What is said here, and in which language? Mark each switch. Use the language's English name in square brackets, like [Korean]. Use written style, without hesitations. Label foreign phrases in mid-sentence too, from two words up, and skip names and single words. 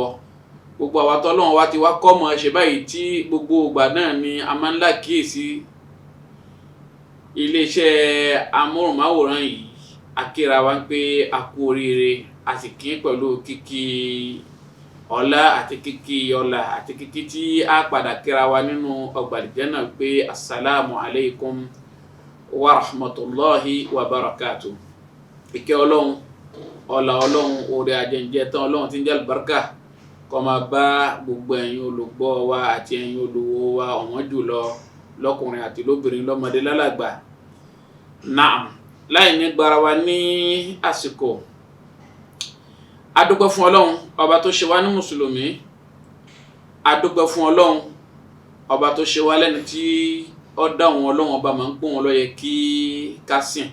[Yoruba] Gbogbo àwa tọ́lọ́run wá ti wá kọ́ mọ̀ ṣe báyìí tí gbogbo ìgbà náà ni a máa ń lákìyèsí iléeṣẹ́ amóhùnmáwòrán yìí. Akíra wa ń pé a kú oríire, a sì kí pẹ̀lú kíkí ọlá àti kíkí ọlá àti kíkí tí a padà kíra wa nínú ọgbà àlìjánnà pé [Arabic] السلام عليكم ورحمة الله وبركاته. [Yoruba] Ìkẹ́ ọlọ́run, ọlá ọlọ́run, oore ajẹ́njẹ́ tán ọlọ́run tí ń jẹ́ àlùbáríkà kó máa bá gbogbo ẹ̀yin olùgbọ́ wa àti ẹ̀yin olùwò wa ọ̀wọ́n jùlọ lọ́kùnrin àti lóbìnrin, lọ́mọdé lálàgbà. Naam, láì ní gbára wa ní àsìkò, a dúpẹ́ fún ọlọ́run ọba tó ṣe wá ní mùsùlùmí, a dúpẹ́ fún ọlọ́run ọba tó ṣe wá lẹ́ni tí ó dá òun ọlọ́run ọba máa ń pọ́n wọn ló yẹ kí ká sìn.